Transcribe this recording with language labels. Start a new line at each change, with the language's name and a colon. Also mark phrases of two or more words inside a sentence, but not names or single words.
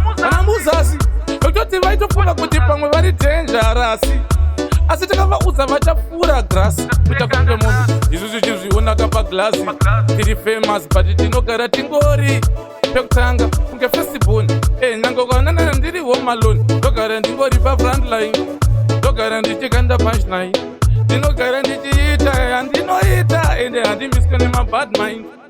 Shona: Vana muzasi. Vekutoti vaitofunga kuti pamwe vari dangerous. Asi takavaudza vachapfuura grass. Kuita kunge munhu. Isusu tichizviona kapa glass. Tiri famous, but tinogara tingori. Pekutanga, kunge firstborn. Eh, nyangwe ukanana ndiri
English: home alone.
Shona: Ndogara ndingori pa
English: front line.
Shona: Ndogara ndichikanda
English: punch line.
Shona: Ndinogara ndichiita, handinoita, ende handimiswe nema
English: bad mind.